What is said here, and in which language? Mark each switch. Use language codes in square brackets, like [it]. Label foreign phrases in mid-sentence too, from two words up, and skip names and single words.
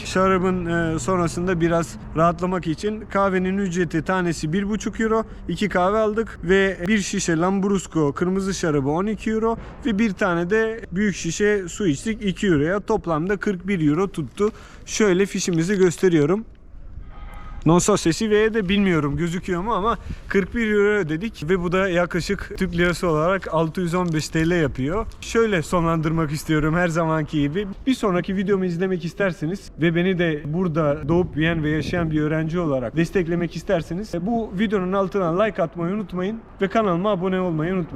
[tr] Şarabın sonrasında biraz rahatlamak için. Kahvenin ücreti tanesi 1,5 euro. 2 kahve aldık ve bir şişe Lambrusco kırmızı şarabı 12 euro ve bir tane de büyük şişe su içtik 2 euroya. Toplamda 41 euro tuttu. Şöyle fişimizi gösteriyorum. [it] Non so se si vede, [tr] bilmiyorum gözüküyor mu ama 41 euro ödedik ve bu da yaklaşık Türk lirası olarak 615 TL yapıyor. Şöyle sonlandırmak istiyorum her zamanki gibi. Bir sonraki videomu izlemek isterseniz ve beni de burada doğup büyüyen ve yaşayan bir öğrenci olarak desteklemek isterseniz bu videonun altına like atmayı unutmayın ve kanalıma abone olmayı unutmayın.